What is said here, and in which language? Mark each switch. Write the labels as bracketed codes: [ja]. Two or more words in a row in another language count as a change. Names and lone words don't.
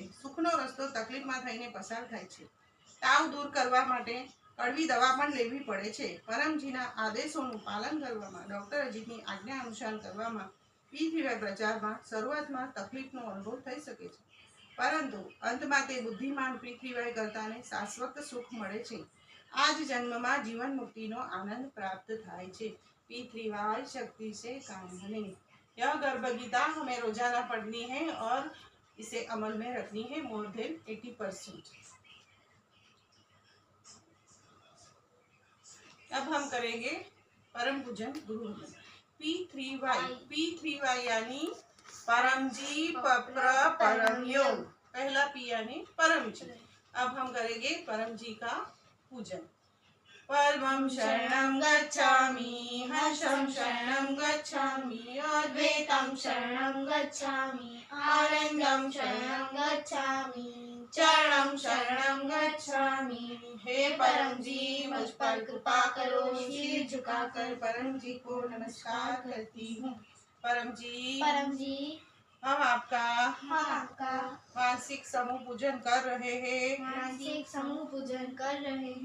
[gu] સુખનો રસ્તો તકલીફમાં થઈને પસાર થાય છે. તાવ દૂર કરવા માટે કડવી દવા પણ લેવી પડે છે. પરમજીના આદેશોનું પાલન કરવામાં, ડોક્ટર અજીતની આજ્ઞા અનુસાર કરવામાં P3Y પ્રચારમાં શરૂઆતમાં તકલીફનો અનુભવ થઈ શકે છે, પરંતુ અંતમાં તે બુદ્ધિમાન P3Y કરતાને શાશ્વત સુખ મળે છે. આજ જન્મ જીવન મુક્તિ નો આનંદ પ્રાપ્ત થાય છે। [hi] P3Y शक्ति से काम बने। यह गर्भ गीता हमें रोजाना पढ़नी है और इसे अमल में रखनी है [en] more than [hi] 80%। अब हम करेंगे परम पूजन गुरु। P3Y यानी परमजी पप्र परम योग। पहला P यानी परमजी। अब हम करेंगे परमजी का पूजन। [sa] परमं शरणं गच्छामि, हर्षं शरणं गच्छामि, अद्वैतं शरणं गच्छामि, आनन्दं शरणं गच्छामि, चरणं शरणं गच्छामि। हे परम जी, [hi] मुझ पर कृपा करो। सिर झुकाकर परम जी को नमस्कार करती हूँ। परम जी, हम आपका मासिक समूह पूजन कर रहे हैं। मासिक समूह पूजन कर रहे हैं।